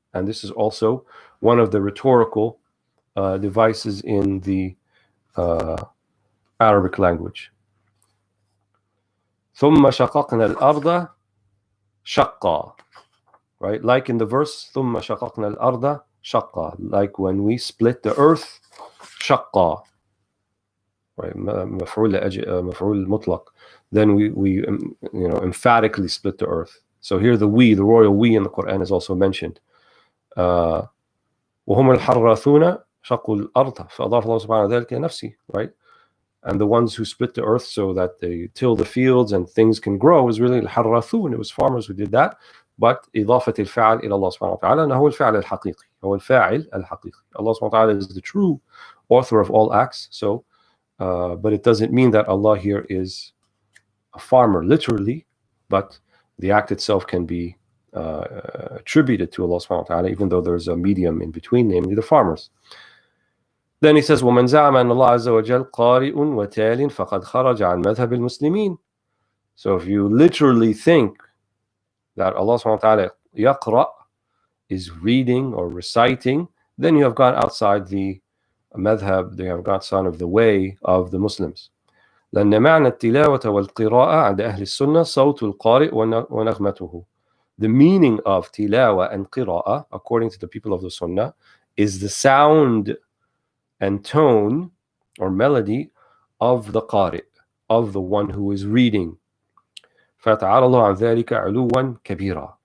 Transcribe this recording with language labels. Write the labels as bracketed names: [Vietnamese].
[English] And this is also one of the rhetorical devices in the Arabic language. [Arabic] ثم شققنا الأرض شقا, right? [English] Like in the verse [Arabic] ثم شققنا الأرض شقا, [English] like when we split the earth, شقا, right? [Arabic] مفعول مطلق. [English] Then we emphatically split the earth. So here the royal we in the Quran is also mentioned. [Arabic] وهم الحراثون شقوا الأرض فأضاف الله سبحانه ذلك نفسي, right? [English] And the ones who split the earth so that they till the fields and things can grow is really الحراثون. It was farmers who did that. But [Arabic] إضافة الفعل إلى الله سبحانه وتعالى أنه هو الفعل الحقيقي, هو الفاعل الحقيقي. [English] Allah subhanahu wa ta'ala is the true author of all acts. So, but it doesn't mean that Allah here is a farmer literally, but the act itself can be attributed to Allah subhanahu wa ta'ala, even though there's a medium in between, namely the farmers. Then he says, [Arabic] وَمَنْ زَعَمَ أَنَّ اللَّهَ عَزَّ وَجَلَّ قَارِئٌ وَتَالٍ فَقَدْ خَرَجَ عَنْ مَذْهَبِ الْمُسْلِمِينَ. [English] So if you literally think that Allah subhanahu wa ta'ala يقرأ is reading or reciting, then you have gone outside the madhab, you have gone outside of the way of the Muslims. [Arabic] لأن معنى التلاوة والقراءة عند أهل السنة صوت القارئ ونغمته. [English] The meaning of tilawa and qira'ah, according to the people of the Sunnah, is the sound and tone or melody of the qari', of the one who is reading. [Arabic] فَتَعَالَى اللَّهُ عَنْ ذَلِكَ عُلُوًّا كَبِيرًا.